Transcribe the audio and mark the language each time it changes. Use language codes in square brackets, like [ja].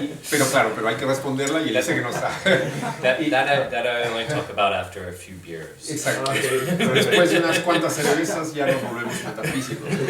[es] Pero claro, pero hay que responderla y él dice que no sabe. [en] That I only talk about after a few beers. [es] Exacto. Pero después de unas cuantas cervezas ya nos volvemos metafísicos.